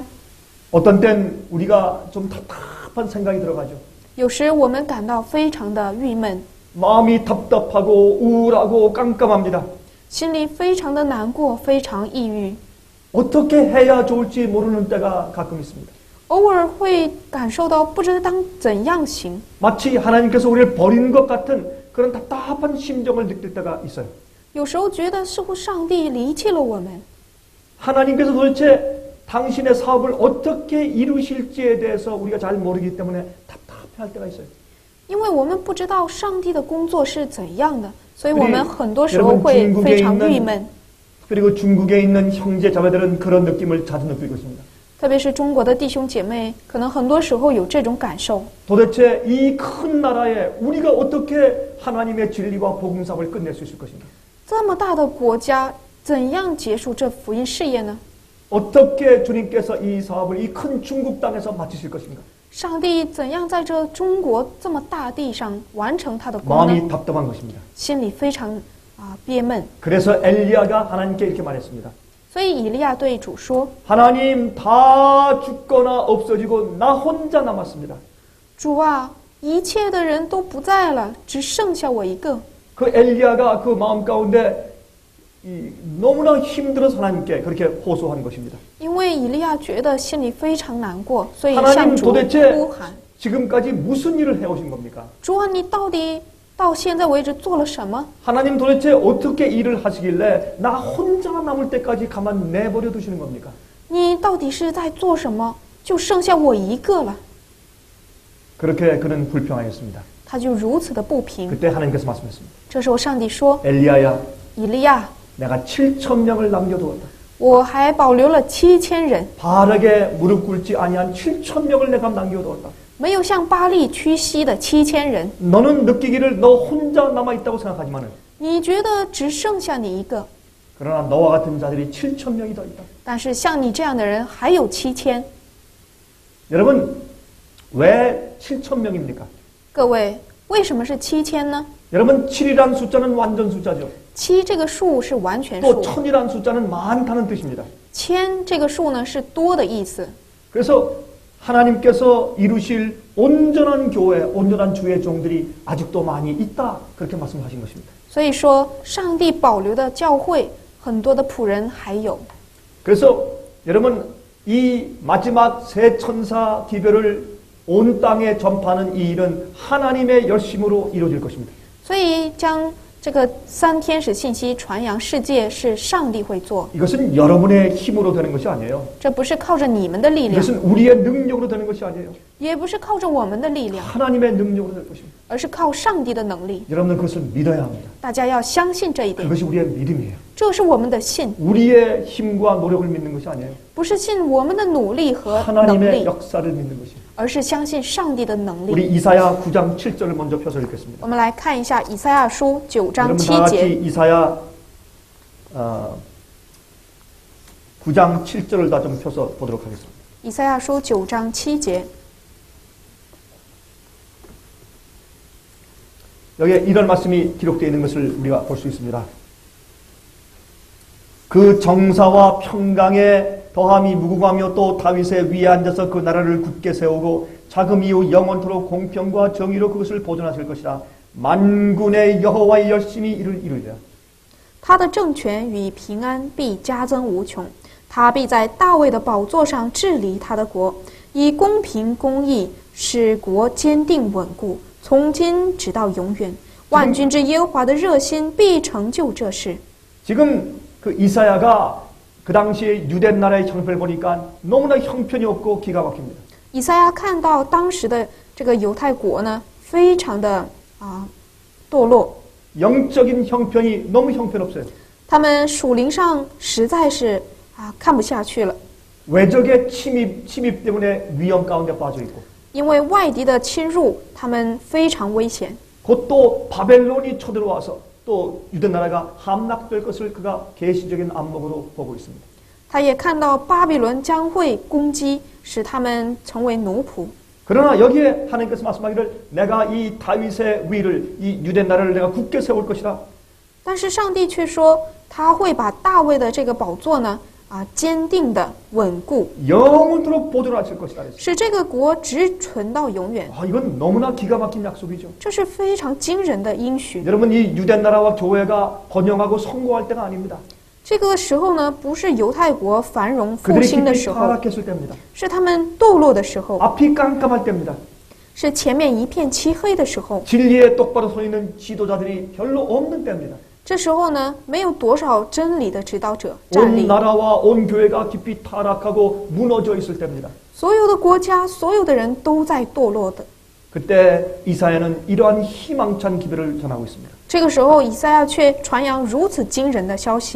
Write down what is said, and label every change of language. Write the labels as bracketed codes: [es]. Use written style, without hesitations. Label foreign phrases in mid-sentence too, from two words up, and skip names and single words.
[ko] 어떤 땐 우리가 좀 답답한 생각이 들어가죠. [zh] 有时我们感到非常的郁闷， [ko] 마음이 답답하고 우울하고 깜깜합니다. [zh] 心里非常的难过，非常抑郁， [ko] 어떻게 해야 좋을지 모르는 때가 가끔 있습니다. [zh] 偶尔会感受到不知道当怎样行， [ko] 마치 하나님께서 우리를 버린 것 같은 그런 답답한 심정을 느낄 때가 있어요. [zh] 有时候觉得似乎上帝离弃了我们。 [ko] 하나님께서 도대체 당신의 사업을 어떻게 이루실지에 대해서 우리가 잘 모르기 때문에 답답해할 때가 있어요. [zh] 因为我们不知道上帝的工作是怎样的，所以我们 [ko] 우리 [zh] 很多时候会非常郁闷。 [ko] 그리고 중국에 있는 형제 자매들은 그런 느낌을 자주 느끼고 있습니다. [zh] 特别是中国的弟兄姐妹，可能很多时候有这种感受。 [ko] 도대체 이 큰 나라에 우리가 어떻게 하나님의 진리와 복음 사업을 끝낼 수 있을 것인가? [zh] 这么大的国家，怎样结束这福音事业呢？ [ko] 어떻게 주님께서 이 사업을 이 큰 중국 땅에서 마치실 것인가? [zh] 上帝怎样在这中国这么大地上完成他的功 [ko] 마음이 [zh] 呢？ [ko] 답답한 것입니다. [zh] 心里非常憋闷。 [ko] 그래서 엘리야가 하나님께 이렇게 말했습니다. [zh] 所以以利亚对主说 [ko] 하나님 다 죽거나 없어지고 나 혼자 남았습니다. ：“ [zh] 主啊，一切的人都不在了，只剩下我一个。” [ko] 그 엘리야가 그 마음 가운데 너무나 힘들어서 하나님께 그렇게 호소한 것입니다. [zh] 因为以利亚觉得心里非常难过，所以 [ko] 하나님 [zh] 向主 [ko] 도대체 [zh] 呼喊： [ko] 지금까지 무슨 일을 해오신 겁니까? [zh] 主啊，你到底到现在为止做了什么？ [ko] 하나님 도대체 어떻게 일을 하시길래 나 혼자 남을 때까지 가만 내버려 두시는 겁니까? [zh] 你到底是在做什么？就剩下我一个了。 [ko] 그렇게 그는 불평하였습니다. [zh] 他就如此的不平。 [ko] 그때 하나님께서 말씀했습니다. [zh] 这时候上帝说 [ko] 엘리야야 ：“ [zh] 以利亚， [ko] 내가 7,000명을 남겨두었다. [zh] 我还保留了7000人， [ko] 바르게 무릎 꿇지 아니한 7,000명을 내가 남겨두었다. [zh] 没有向巴利屈膝的7000人。 [ko] 너는 느끼기를 너 혼자 남아있다고 생각하지만은 [zh] 你觉得只剩下你一个， [ko] 그러나 너와 같은 자들이 7,000명이 더 있다. [zh] 但是像你这样的人还有7000。 [ko] 여러분 왜 7,000명입니까? [zh] 各位，为什么是7000呢？ [ko] 여러분 7이란 숫자는 완전 숫자죠. [zh] 7 这个数是完全 [ko] 또 [zh] 数， [ko] 1000이란 숫자는 많다는 뜻입니다. [zh] 千这个数呢是多的意思。 [ko] 그래서 하나님께서 이루실 온전한 교회, 온전한 주의 종들이 아직도 많이 있다. 그렇게 말씀하신 것입니다. [zh] 所以说，上帝保留的教会，很多的仆人还有。 [ko] 그래서 여러분 이 마지막 새 천사 기별을 온 땅에 전파하는 이 일은 하나님의 열심으로 이루어질 것입니다. [zh] 所以将这个3天使信息传扬世界是上帝会做， [ko] 이것은 여러분의 힘으로 되는 것이 아니에요. [zh] 这不是靠着你们的力量， [ko] 이것은 우리의 능력으로 되는 것이 아니에요. [zh] 也不是靠着我们的力量， [ko] 하나님의 능력으로 될 것입니다. [zh] 而是靠上帝的能力。 [ko] 여러분은 그것을 믿어야 합니다. [zh] 大家要相信这一点， [ko] 그것이 우리의 믿음이에요. [zh] 这是我们的信， [ko] 우리의 힘과 노력을 믿는 것이 아니에요. [zh] 不是信我们的努力和能 [ko] 하나님의 [zh] 力， [ko] 역사를 믿는 것이에요. [zh] 而是相信上帝的能 [ko] 우리 [zh] 力。 [ko] 이사야 9장 7절을 먼저 펴서 읽겠습니다. [zh] 我们来看一下以赛亚书9章 [ko] 여러분 다 [zh] 7 [ko] 같이 [zh] 节， [ko] 이사야 9장 7절을 다 좀 펴서 보도록 하겠습니다. [zh] 以赛亚书9章7节， [ko] 여기에 이런 말씀이 기록되어 있는 것을 우리가 볼 수 있습니다. 그 정사와 평강에 더함이 무궁하며 또 다윗의 위에 앉아서 그 나라를 굳게 세우고 자금 이후 영원토록 공평과 정의로 그것을 보존하실 것이라. 만군의 여호와의 열심히 이를 이루리라. [zh] 他的政权与平安必加增无穷，他必在大卫的宝座上治理他的国，以公平公义使国坚定稳固，从今直到永远。万军之耶和华的热心必成就这事。 [ko] 지금 그 이사야가 그 당시에 유대 나라의 형편을 보니까 너무나 형편이 없고 기가 막힙니다. [zh] 以赛亚看到当时的这个犹太国呢，非常的堕落， [ko] 영적인 형편이 너무 형편없어요. [zh] 他们属灵上实在是看不下去了， [ko] 외적의 침입 때문에 위험 가운데 빠져 있고 [zh] 因为外敌的侵入，他们非常危险。 [ko] 곧 또 바벨론이 쳐들어와서 또 유대 나라가 함락될 것을 그가 계시적인 안목으로 보고 있습니다. [zh] 他也看到巴比伦将会攻击，使他们成为奴仆。 [ko] 그러나 여기에 하나님께서 말씀하기를 내가 이 다윗의 위를 이 유대 나라를 내가 굳게 세울 것이라. [zh] 但是上帝却说，他会把大卫的这个宝座呢，坚定的稳固， [ko] 영원토록 보존하실 것이라 그랬어요. [zh] 使这个国直存到永远。 [ko] 이건 너무나 기가 막힌 약속이죠. [zh] 这是非常惊人的应许。 [ko] 여러분 이 유대 나라와 교회가 번영하고 성공할 때가 아닙니다. [zh] 这个时候呢，不是犹太国繁荣复 [ko] 그들이 [zh] 兴的 [ko] 깊이 [zh] 时候， [ko] 타락했을 때입니다. [zh] 是他们堕落的时候， [ko] 앞이 깜깜할 때입니다. [zh] 是前面一片漆黑的时候。 [ko] 진리에 똑바로 서 있는 지도자들이 별로 없는 때입니다. [zh] 这时候呢，没有多少真理的指导者 [ko] 온 [zh] 站立， [ko] 나라와 온 교회가 깊이 타락하고 무너져 있을 때입니다. [zh] 所有的国家、所有的人都在堕落的。 [ko] 그때 이사야는 이러한 희망찬 기도를 전하고 있습니다. [zh] 这个时候，以赛亚却传扬如此惊人的消息，